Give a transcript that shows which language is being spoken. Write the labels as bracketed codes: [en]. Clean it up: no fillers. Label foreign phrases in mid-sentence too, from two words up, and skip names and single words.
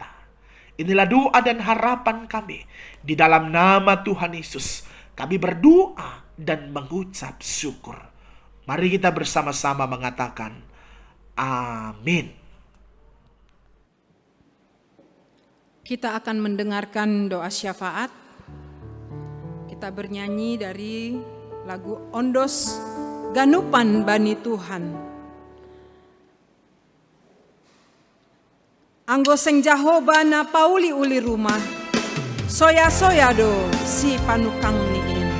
[id] Inilah doa dan harapan kami. Di dalam nama Tuhan Yesus, kami berdoa dan mengucap syukur. Mari kita bersama-sama mengatakan, amin. Kita akan mendengarkan doa syafaat. Kita bernyanyi dari lagu Ondos Ganupan Bani Tuhan. [bts] Anggo seng Jahoba na pauli uli rumah, soya-soya do si panukang niin.